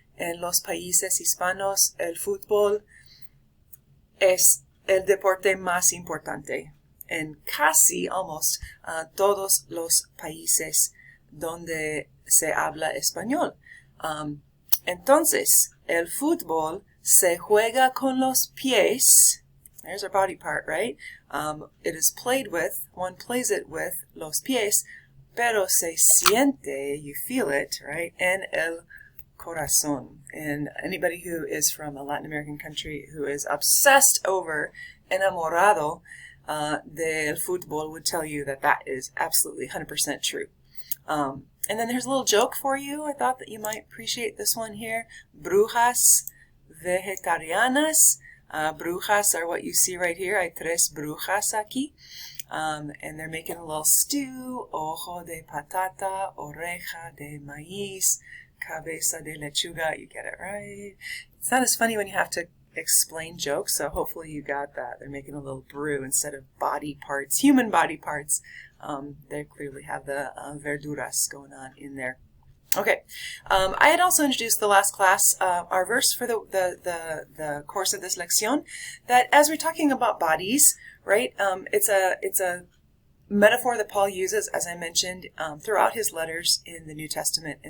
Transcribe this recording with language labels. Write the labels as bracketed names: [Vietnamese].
[Spanish] En los países hispanos, el fútbol es el deporte más importante. En casi, almost, todos los países donde se habla español. Entonces, el fútbol se juega con los pies. [English] There's our body part, right? It is played with, one plays it with los pies, [Spanish] pero se siente, [English] you feel it, right? [Spanish] En el corazón. [English] And anybody who is from a Latin American country who is obsessed over, [Spanish] enamorado del fútbol [English] would tell you that that is absolutely 100% true. And then there's a little joke for you. I thought that you might appreciate this one here. [Spanish] Brujas vegetarianas. [English] Brujas are what you see right here. [Spanish] Hay tres brujas aquí. [English] And they're making a little stew. [Spanish] Ojo de patata, oreja de maíz, cabeza de lechuga. [English] You get it, right? It's not as funny when you have to explain jokes, so hopefully you got that. They're making a little brew instead of body parts, human body parts. They clearly have the verduras going on in there. Okay, I had also introduced the last class our verse for the course of this lección, that as we're talking about bodies, right, it's a metaphor that Paul uses, as I mentioned, throughout his letters in the New Testament.